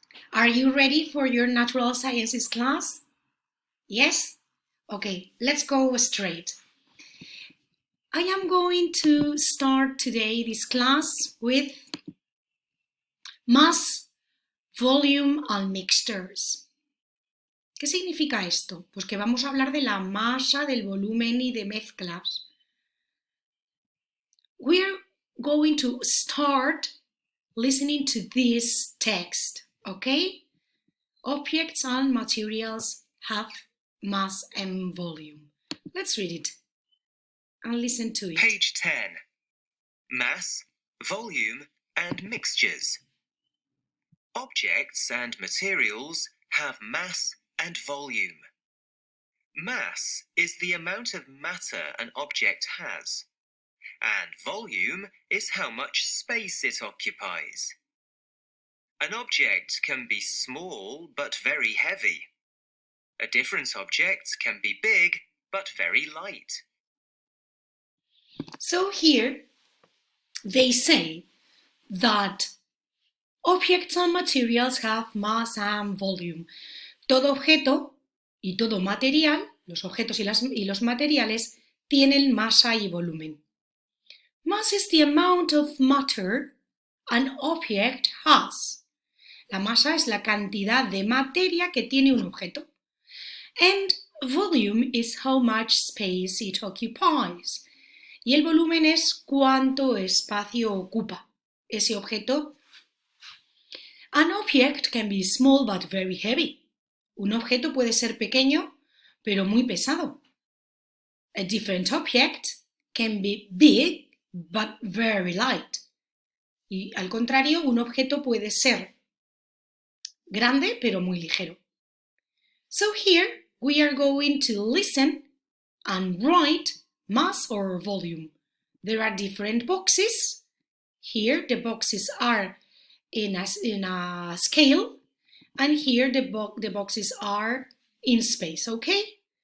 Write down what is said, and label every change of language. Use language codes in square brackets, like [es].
[en] Are you ready for your natural sciences class? Yes? Okay, let's go straight. I am going to start today this class with mass, volume and mixtures. [es] ¿Qué significa esto? Pues que vamos a hablar de la masa, del volumen y de mezclas. [en] We're going to start listening to this text, okay? Objects and materials have mass and volume. Let's read it and listen to it. Page 10. Mass, volume and mixtures. Objects and materials have mass and volume. Mass is the amount of matter an object has, and volume is how much space it occupies. An object can be small but very heavy. A different object can be big but very light. So here they say that objects and materials have mass and volume. [es] Todo objeto y todo material, los objetos y los materiales, tienen masa y volumen. [en] Mass is the amount of matter an object has. [es] La masa es la cantidad de materia que tiene un objeto. [en] And volume is how much space it occupies. [es] Y el volumen es cuánto espacio ocupa ese objeto. [en] An object can be small but very heavy. [es] Un objeto puede ser pequeño pero muy pesado. [en] A different object can be big but very light. [es] Y al contrario, un objeto puede ser grande pero muy ligero. [en] So here we are going to listen and write mass or volume. There are different boxes. Here the boxes are in a scale, and here the boxes are in space, okay?